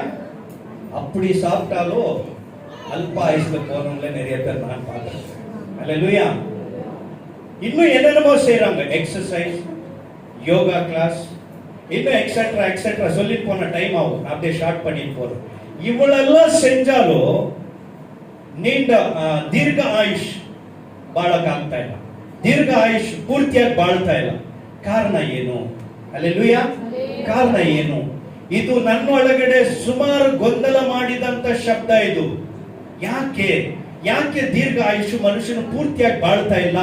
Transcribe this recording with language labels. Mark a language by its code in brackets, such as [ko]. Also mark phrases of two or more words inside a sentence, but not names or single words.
[ta] அப்படி சாப்பிட்டாலும் அல்ப ஆயுஷ்ல போறவங்கள நிறைய பேர் நான் பார்க்கிறேன். அல்லேலூயா. இன்னும் என்னென்னமோ செய்யறாங்க, [en] exercise, yoga class, [ta] இன்னும் [en] etcetera etcetera [ta] சொல்லி போன டைம் ஆகும். அப்படியே ஷார்ட் பண்ணிட்டு போறோம். இவ்வளெல்லாம் செஞ்சாலும் நீண்ட [kn] ದೀರ್ಘ ಆಯುಷ್ ಬಾಳಕ್ಕಾಗ್ತಾ ಇಲ್ಲ. ದೀರ್ಘ ಆಯುಷ್ ಪೂರ್ತಿಯಾಗಿ ಬಾಳ್ತಾ ಇಲ್ಲ. ಕಾರಣ ಏನು? ಅಲ್ಲೆಲೂಯಾ. ಕಾರಣ ಏನು? ಇದು ನನ್ನೊಳಗಡೆ ಸುಮಾರು ಗೊಂದಲ ಮಾಡಿದಂತ ಶಬ್ದ ಇದು. ಯಾಕೆ ದೀರ್ಘ ಆಯುಷ್ ಮನುಷ್ಯನು ಪೂರ್ತಿಯಾಗಿ ಬಾಳ್ತಾ ಇಲ್ಲ?